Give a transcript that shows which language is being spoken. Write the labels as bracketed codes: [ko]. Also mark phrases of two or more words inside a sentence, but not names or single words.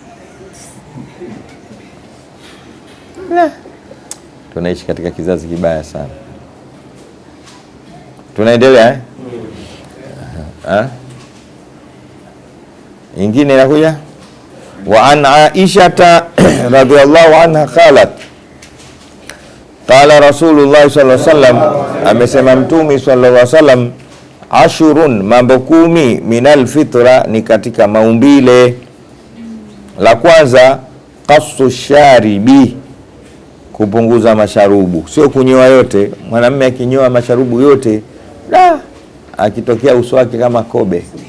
[sw] Tunaishi katika kizazi kibaya sana. Tunaendelea ingine inakuja. [ar] وعن عائشة رضي الله عنها قالت، قال رسول الله صلى الله عليه وسلم, [sw] amesema Mtume [ar] صلى الله عليه وسلم, [sw] ashurun, mambo 10 [ar] من الفطرة, [sw] ni katika maumbile. La kwanza [ar] قص الشارب, [sw] kupunguza masharubu, sio kunyoa yote. Mwanamume akinyoa masharubu yote, akitokea uso wake kama kobe.